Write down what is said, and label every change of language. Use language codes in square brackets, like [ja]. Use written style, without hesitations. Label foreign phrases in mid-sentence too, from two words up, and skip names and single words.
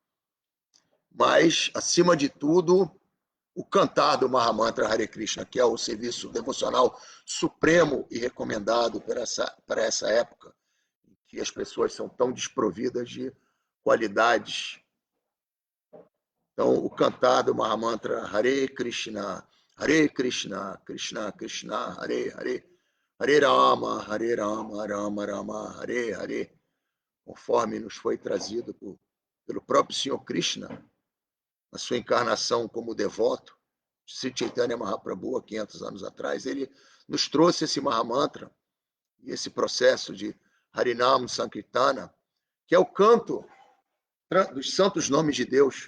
[pt] Mas, acima de tudo, o cantar do Mahamantra Hare Krishna, que é o serviço devocional supremo e recomendado para essa época, em que as pessoas são tão desprovidas de qualidades. Então, o cantar do Mahamantra [sa] Hare Krishna, Krishna Krishna, Hare Hare, Hare Rama, Rama Rama, Hare Hare, [pt] conforme nos foi trazido pelo próprio Senhor Krishna, na sua encarnação como devoto, Sri Chaitanya Mahaprabhu, há 500 anos atrás, ele nos trouxe esse Mahamantra e esse processo de [sa] Harinam Sankirtana, [pt] que é o canto dos santos nomes de Deus.